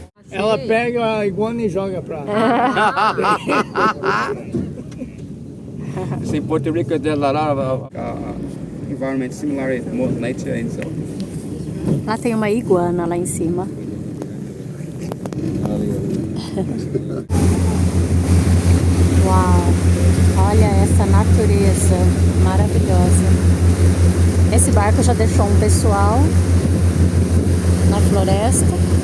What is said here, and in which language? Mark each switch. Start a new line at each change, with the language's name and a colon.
Portuguese: Ela pega a iguana e joga pra
English: In Puerto Rico, there's a lot of environment similar to nature and so.
Portuguese: Lá tem uma iguana lá em cima. Uau! Olha essa natureza maravilhosa. Esse barco já deixou um pessoal na floresta.